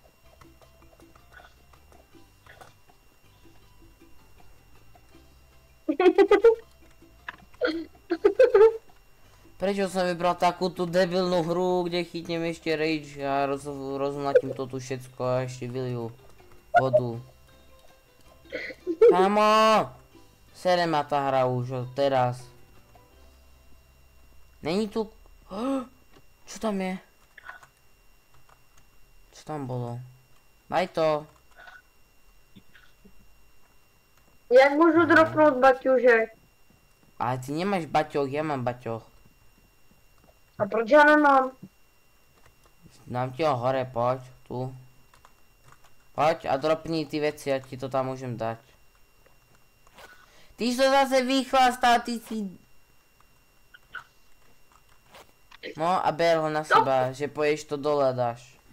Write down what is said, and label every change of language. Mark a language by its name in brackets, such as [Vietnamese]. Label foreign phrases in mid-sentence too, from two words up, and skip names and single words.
[Slovak] Prečo som vybral takúto debilnú hru, kde chytnem ešte rage a rozmlatím to tu všetko a ešte vyliju vodu. Kámo! Sere ma tá hra už od teraz. Není tu... Čo tam je? Čo tam bolo? Daj to. [Czech] Jak můžu dropnout baťužek? [Slovak] Ale ty nemáš baťoch, ja mám baťoch. [Czech] A proč já nemám? [Slovak] Dám ti ho hore, poď, tu. Poď a dropni ty veci, ja ti to tam môžem dať. Ty si to zase vychlastal, ty si... No a ber ho na seba, že poješ to dole a dáš.